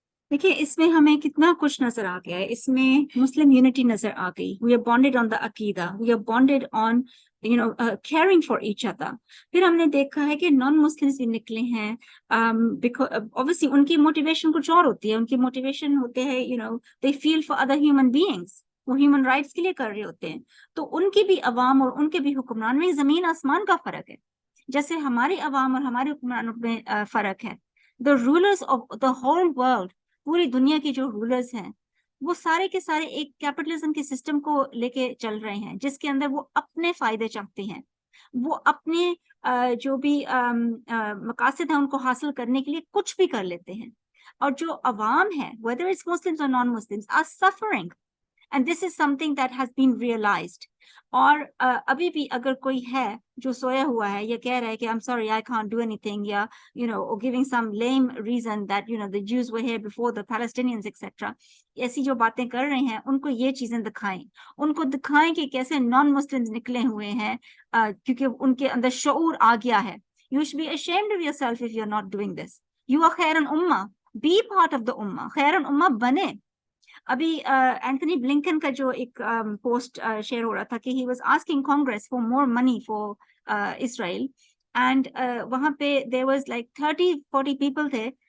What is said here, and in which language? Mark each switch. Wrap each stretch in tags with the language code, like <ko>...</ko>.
<ur>دیکھیے اس میں ہمیں کتنا کچھ نظر آ گیا ہے. اس میں مسلم یونٹی نظر آ گئی.</ur> <en>We are bonded on the عقیدہ, we are bonded on caring for each other.</en> <ur>پھر ہم نے دیکھا ہے کہ نان مسلمس بھی نکلے ہیں. obviously ان کی موٹیویشن کچھ اور ہوتی ہے. ان کی موٹیویشن ہوتے ہیں</ur> <en>they feel for other human beings.</en> <ur>وہ ہیومن رائٹس کے لیے کر رہے ہوتے ہیں. تو ان کی بھی عوام اور ان کے بھی حکمران میں زمین آسمان کا فرق ہے. جیسے ہماری عوام اور ہمارے حکمرانوں میں فرق ہے.</ur> <en>The rulers of the whole world,</en> <ur>پوری دنیا کی جو رولرز ہیں وہ سارے کے سارے ایک کیپٹلزم کے سسٹم کو لے کے چل رہے ہیں جس کے اندر وہ اپنے فائدے چاہتے ہیں. وہ اپنے جو بھی مقاصد ہیں ان کو حاصل کرنے کے لیے کچھ بھی کر لیتے ہیں. اور جو عوام ہے</ur> <en>whether it's Muslims or non-Muslims are suffering, and this is something that has been realized.</en> <ur>اور ابھی بھی اگر کوئی ہے جو سویا ہوا ہے یا کہہ رہا ہے کہ</ur> <en>I'm sorry I can't do anything, یا giving some lame reason that the Jews were here before the Palestinians etc.</en> <ur>ایسی جو باتیں کر رہے ہیں ان کو یہ چیزیں دکھائیں. ان کو دکھائیں کہ کیسے نان مسلمز نکلے ہوئے ہیں کیونکہ ان کے اندر شعور آ گیا ہے.</ur> <en>You should be ashamed of yourself if you're not doing this. You are خیر الامہ,</en> <ur>be part of the ummah. خیر الامہ بنے. ابھی اینتھنی بلنکن کا جو ایک پوسٹ شیئر ہو رہا تھا کہ</ur> <en>he was asking Congress for more money for Israel, and</en> <ur>وہاں پہ</ur> <en>there was like 30-40 people تھے</en>